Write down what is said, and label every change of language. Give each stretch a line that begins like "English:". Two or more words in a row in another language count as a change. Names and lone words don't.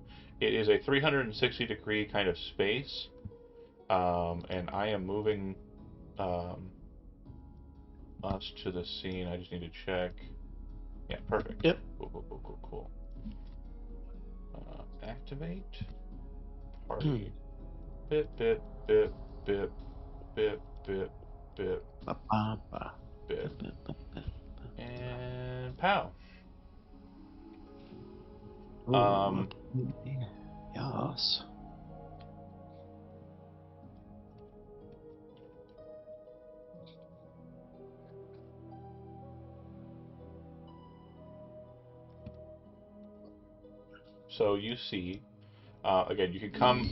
English: It is a 360-degree kind of space, and I am moving um, us to the scene. I just need to check. Yeah, perfect. Yep. Cool, cool, cool, cool, cool. Activate. Party. Bip, bip, bip, bip, bip, bip, bip, Ba-ba-ba. bip. And pow. Ooh, Um, Yes. So you see, again, you can come.